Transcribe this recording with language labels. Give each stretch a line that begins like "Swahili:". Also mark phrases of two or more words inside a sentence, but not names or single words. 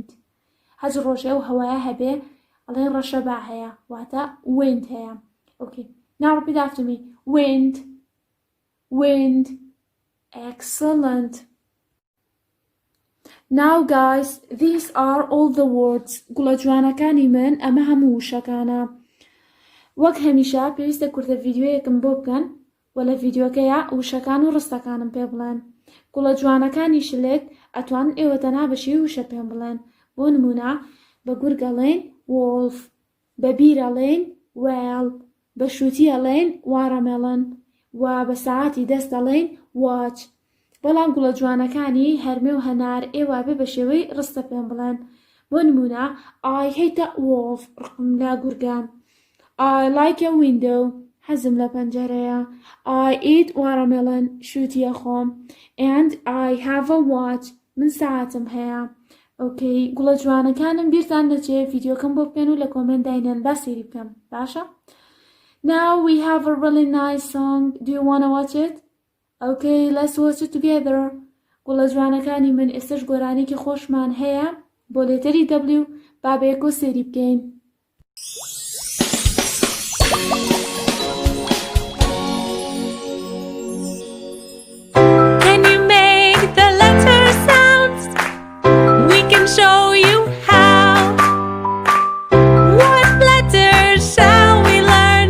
Central Kurdish: هەج ڕۆژێ ئەو هەوایە هەبێ ئەڵێن ڕەشەبا هەیە واتە wind هەیە.
English: Okay. Now repeat after me. Wind. Wind. Excellent. Now guys, these are all the words.
Central Kurdish: گوڵە جوانەکانی من ئەمە هەموو وشەکانە. وەک هەمیشە پێویستە کورتە ڤیدیۆیەکم بۆ بکەن و لە ڤیدیۆکەیە وشەکان و ڕستەکانم پێ بڵێن. گوڵە جوانەکانی شلێت ئەتوان ئێوە تەنها بەشی وشە پێم بڵێن. بۆ نمونە بە گورگەڵێن wolf. بە بیرەڵێن whale. بە شووتی ئەڵێن watermelon. و بە ساعتی دەست ئەڵێن watch. بەڵام گوڵە جوانەکانی هەرمێ و هەنار ئێوە بێ بە شێوەی ڕستە پێم بڵێن. بۆ نمونە
English: I hate a wolf.
Central Kurdish: ڕقم لا گورگان.
English: I like a window.
Central Kurdish: حەزم لە پەنجەرەیە.
English: I eat watermelon.
Central Kurdish: شووتیە خۆم.
English: And I have a watch.
Central Kurdish: من ساعتم هەیە. Okay. گوڵە جوانەکانم بیرتان دەچێ ڤیدیۆکەم بۆ بکەن و لە کۆمنت داینەن با سێری بکەم. باشە؟
English: Now we have a really nice song. Do you want to watch it? Okay, let's watch it together.
Central Kurdish: گوڵە جوانەکانی من ئێستش گۆرانێکی خۆشمان هەیە بۆ لێتەری W با بەیەکۆ سێری بکەین.
English: Can you make the letter sounds? We can show you how. What letters shall we learn?